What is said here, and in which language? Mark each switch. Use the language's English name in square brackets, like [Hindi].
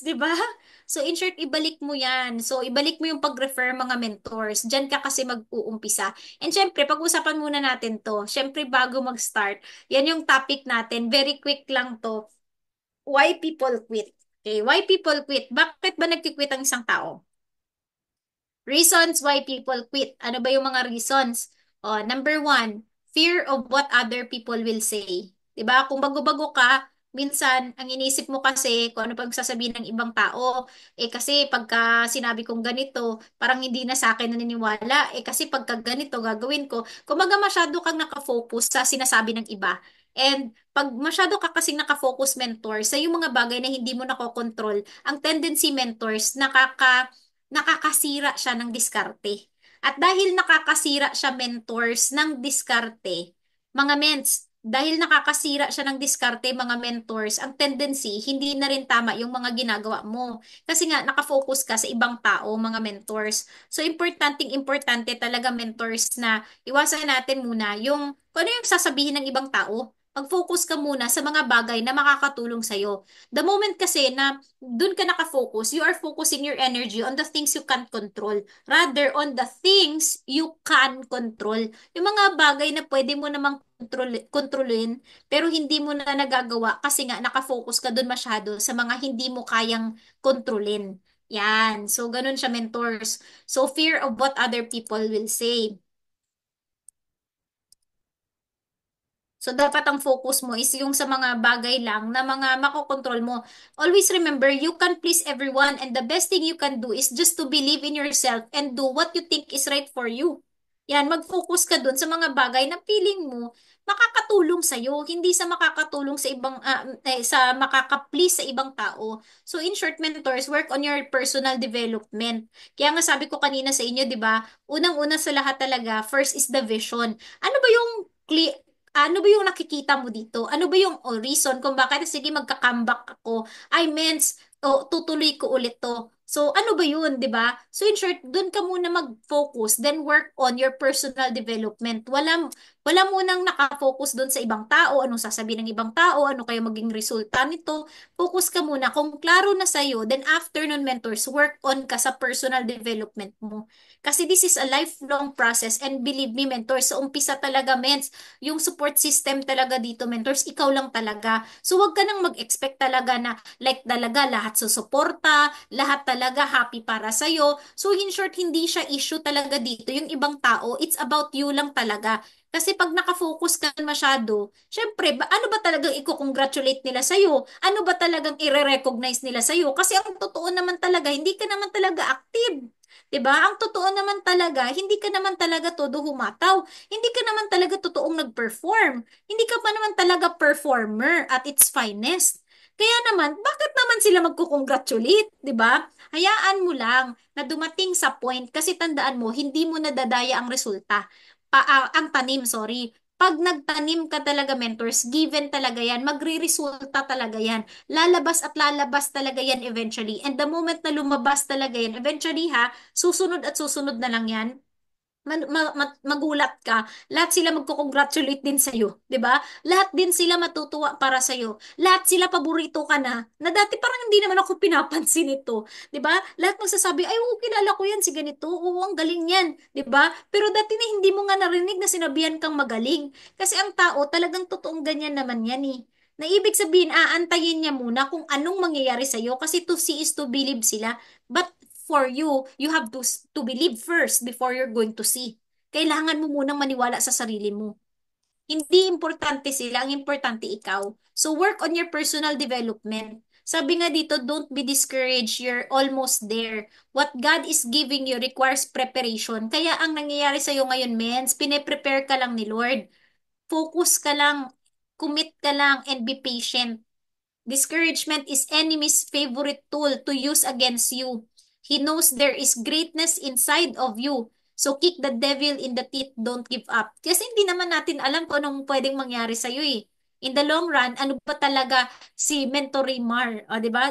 [Filipino] 'Di ba? So, in short, ibalik mo yan. So, ibalik mo yung pag-refer mga mentors. Diyan ka kasi mag-uumpisa. And syempre, pag-usapan muna natin to. Syempre, bago mag-start, yan yung topic natin. Very quick lang to. [English] Why people quit? Okay, why people quit? [Filipino] Bakit ba nagki-quit ang isang tao? [English] Reasons why people quit. [Filipino] Ano ba yung mga reasons? [English] Number one, fear of what other people will say. [Filipino] 'Di ba? Kung bago-bago ka, minsan ang inisip mo kasi kung ano pag sasabihin ng ibang tao, kasi pagka sinabi kong ganito, parang hindi na sa akin naniniwala. Kasi pagka ganito gagawin ko, kumaga masyado kang nakafocus sa sinasabi ng iba. And pag masyado ka kasing nakafocus mentor sa yung mga bagay na hindi mo nakokontrol, ang tendency mentors, nakakasira siya ng diskarte. At dahil nakakasira siya mentors ng diskarte, mga ments, dahil nakakasira siya ng diskarte, mga mentors, ang tendency, hindi na rin tama yung mga ginagawa mo. Kasi nga, nakafocus ka sa ibang tao, mga mentors. So, importante talaga mentors na iwasan natin muna yung, kung ano yung sasabihin ng ibang tao. Mag-focus ka muna sa mga bagay na makakatulong sa'yo. [English] The moment [Filipino] kasi na dun ka nakafocus, [English] you are focusing your energy on the things you can't control rather on the things you can control. [Filipino] Yung mga bagay na pwede mo namang kontrolin, pero hindi mo na nagagawa kasi nga nakafocus ka dun masyado sa mga hindi mo kayang kontrolin. Yan. So, ganun siya, mentors. [English] So, fear of what other people will say. [Filipino] So, dapat ang focus mo is yung sa mga bagay lang na mga makokontrol mo. [English] Always remember, you can please everyone and the best thing you can do is just to believe in yourself and do what you think is right for you. [Filipino] Yan, mag-focus ka dun sa mga bagay na feeling mo makakatulong sa'yo, hindi sa makakatulong sa ibang, sa makaka-please sa ibang tao. [English] So, in short, mentors, work on your personal development. [Filipino] Kaya nga sabi ko kanina sa inyo, di ba, unang-una sa lahat talaga, [English] first is the vision. [Filipino] Ano ba yung ano ba yung nakikita mo dito? Ano ba yung reason kung bakit sige magka-comeback ako? I meant, tutuloy ko ulit to. So, ano ba yun, di ba? [English] So, in short, [Filipino] dun ka muna mag-focus, [English] then work on your personal development. [Filipino] Wala munang nakafocus dun sa ibang tao, anong sasabihin ng ibang tao, ano kaya maging resulta nito. Focus ka muna. Kung klaro na sa'yo, then after nun, mentors, work on ka sa personal development mo. Kasi [English] this is a lifelong process and believe me, [Filipino] mentors, sa umpisa talaga, mens, yung support system talaga dito, mentors, ikaw lang talaga. So, wag ka nang mag-expect talaga na like talaga lahat susuporta, lahat talaga happy para sa'yo. So, in short, hindi siya issue talaga dito. Yung ibang tao, [English] it's about you [Filipino] lang talaga. Kasi pag nakafocus ka masyado, syempre, ano ba talagang i-congratulate nila sa'yo? Ano ba talagang i-recognize nila sa'yo? Kasi ang totoo naman talaga, hindi ka naman talaga active. 'Di ba? Ang totoo naman talaga, hindi ka naman talaga todo humataw. Hindi ka naman talaga totoong nag-perform. Hindi ka pa naman talaga [English] performer at its finest. [Filipino] Kaya naman, bakit naman sila magko-congratulate, 'di ba? Hayaan mo lang na dumating sa point kasi tandaan mo, hindi mo nadadaya ang resulta. Ang tanim, sorry. Pag nagtanim ka talaga, mentors, given talaga yan, magre-resulta talaga yan. Lalabas at lalabas talaga yan eventually. And the moment na lumabas talaga yan, eventually ha, susunod at susunod na lang yan, magulat ka, lahat sila magko-congratulate din sa'yo, 'di ba? Lahat din sila matutuwa para sa'yo. Lahat sila paborito ka na dati parang hindi naman ako pinapansin ito, 'di ba? Lahat magsasabi, "Ay, oo, kilala ko 'yan si ganito. Oo, ang galing niyan." 'Di ba? Pero dati na hindi mo nga narinig na sinabihan kang magaling. Kasi ang tao talagang totoong ganyan naman 'yan eh. Na ibig sabihin, aantayin niya muna kung anong mangyayari sa'yo kasi [English] to see is to believe [Filipino] sila. [English] But for you, you have to believe first before you're going to see. [Filipino] Kailangan mo munang maniwala sa sarili mo. Hindi importante sila, ang importante ikaw. [English] So work on your personal development. [Filipino] Sabi nga dito, [English] don't be discouraged, you're almost there. What God is giving you requires preparation. [Filipino] Kaya ang nangyayari sa'yo ngayon, mens, pine-prepare ka lang ni Lord. Focus ka lang, commit ka lang, and be patient. [English] Discouragement is enemy's favorite tool to use against you. He knows there is greatness inside of you. So kick the devil in the teeth, don't give up. [Filipino] Kasi hindi naman natin alam kung anong pwedeng mangyari sa iyo eh. [English] In the long run, [Filipino] ano ba talaga si Mentor Raymar, o 'di ba?